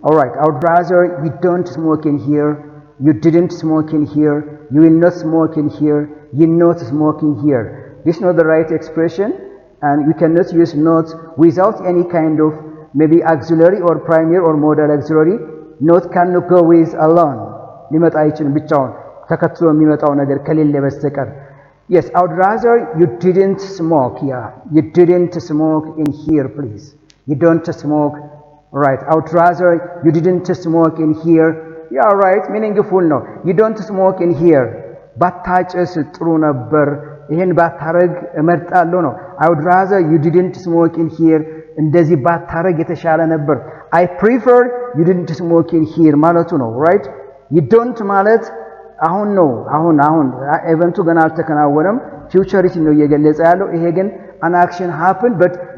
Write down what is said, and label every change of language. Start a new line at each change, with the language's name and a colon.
English: Alright, I would rather you don't smoke in here. You didn't smoke in here. You will not smoke in here. You not smoke in here. This is not the right expression, and you cannot use not without any kind of maybe auxiliary or primary or modal auxiliary. Not cannot go with alone.
Amharic: ሊመጣ አይችልም ብቻውን ተከትሎ የሚመጣው ነገር ከሌለ በስተቀር
English: Yes, I would rather you didn't smoke. Yeah, you didn't smoke in here, please. You don't smoke. Right. I would rather you didn't smoke in here. Yeah, right. Meaningful no. You don't smoke in here.
Amharic: ባታጨስ ጥሩ ነበር ይሄን ባታረግ እመርጣለሁ ነው
English: I would rather you didn't smoke in here
Amharic: እንደዚህ ባታረግ የተሻለ ነበር
English: I prefer you didn't smoke in here
Amharic: ማለቱ ነው right you don't ማለት አሁን ነው አሁን ኢቨንቱ ገና አልተከናወነም ፊውቸሪቲ ነው እየገለጸ ያለው ይሄ ግን
English: an action happened but